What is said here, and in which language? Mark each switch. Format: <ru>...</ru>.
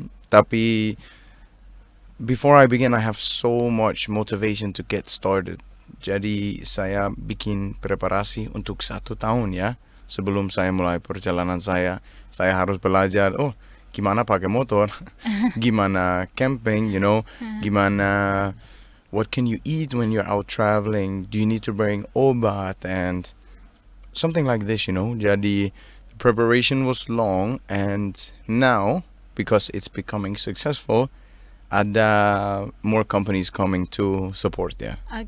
<id>Tapi</id> <en>before I begin, I have so much motivation to get started.</en> <id>Jadi saya bikin preparasi untuk 1 tahun ya. Sebelum saya mulai perjalanan saya harus belajar. Gimana pakai motor, gimana camping, gimana,</id> <en>what can you eat when you're out traveling, do you need to bring obat, and something like this,</en> <id>Jadi,</id> <en>the preparation was long, and now, because it's becoming successful, ada more companies coming to support ya.</en>